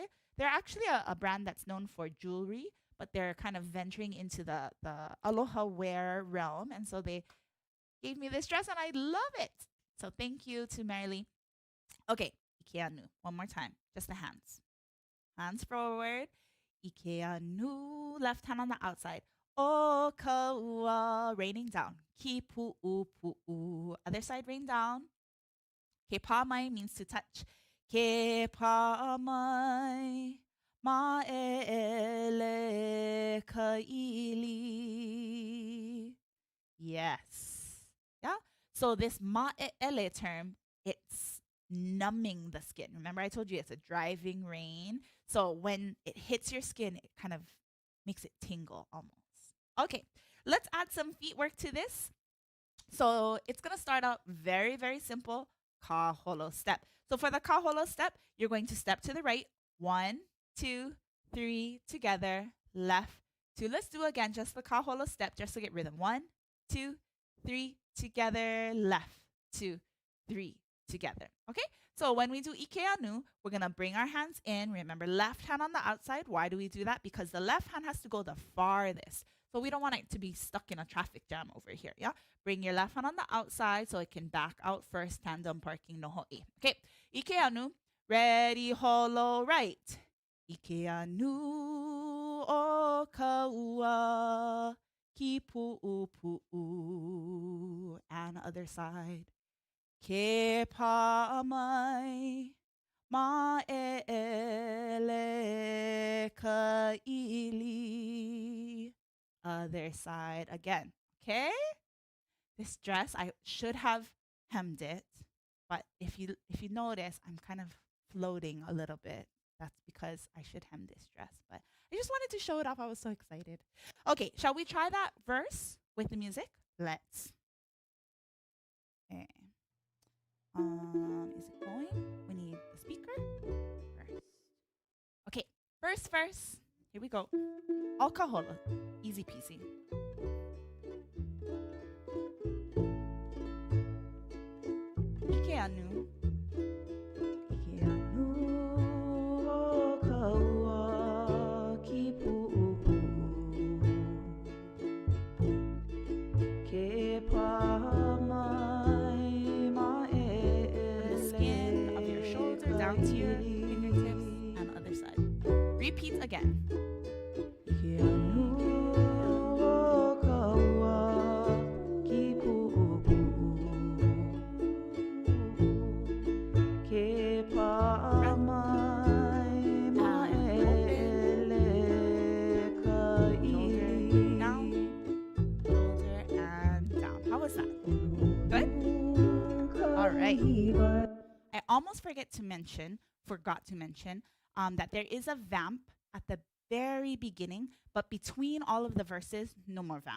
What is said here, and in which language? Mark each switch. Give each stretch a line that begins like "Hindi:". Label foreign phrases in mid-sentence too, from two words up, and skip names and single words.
English: They're actually a brand that's known for jewelry, but they're kind of venturing into the aloha wear realm. And so they gave me this dress, and I love it. So thank you to Marilee. Okay, ikeanu. One more time. Just the hands. Hands forward. Ikeanu. Left hand on the outside.
Hawaiian: O kaua.
English: Raining down. Kipu'upu'u. Other side, rain down.
Hawaiian: Ke pa mai
English: means to touch.
Hawaiian: Ke pa mai ma'ele ka ili.
English: Yes. Yeah. So this ma'ele term, it's numbing the skin. Remember I told you it's a driving rain. So when it hits your skin, it kind of makes it tingle almost. Okay, let's add some feet work to this. So it's going to start out very, very simple.
Hawaiian: Ka holo step.
English: So for the
Hawaiian: ka holo
English: step, you're going to step to the right. 1, 2, 3, together. Left, 2. Let's do again just the
Hawaiian: ka holo
English: step just to get rhythm. 1, 2, 3, together. Left, 2, 3, together. Okay, so when we do ikeanu, we're going to bring our hands in. Remember, left hand on the outside. Why do we do that? Because the left hand has to go the farthest. So we don't want it to be stuck in a traffic jam over here, yeah? Bring your left hand on the outside so it can back out first, tandem parking
Hawaiian: no ho'i.
English: Okay, ikeanu, ready, holo, right.
Hawaiian: Ike anu o ka ua ki pu'u pu'u.
English: And other side.
Hawaiian: Ke pa'amai ma'ele ka ili.
English: Other side again. Okay? This dress, I should have hemmed it, but if you notice, I'm kind of floating a little bit. That's because I should hem this dress, but I just wanted to show it off. I was so excited. Okay, shall we try that verse with the music? Let's. Okay. Is it going? We need the speaker first. Okay, first verse. Here we go. Alcohola. Easy peasy.
Hawaiian: Ike anu. Ike anu o ka ua ki pu'u pu'u. Ke pa'amai ma'ele.
English: From the skin of your shoulder down to your fingertips and other side. Repeat again.
Hawaiian: Ike anu o ka ua ki pu'u pu'u. Ke pa'amai ma'ele ka ili.
English: Down, shoulder, and down. How was that? Good? All right. I almost forgot to mention that there is a vamp at the very beginning, but between all of the verses, no more vamp.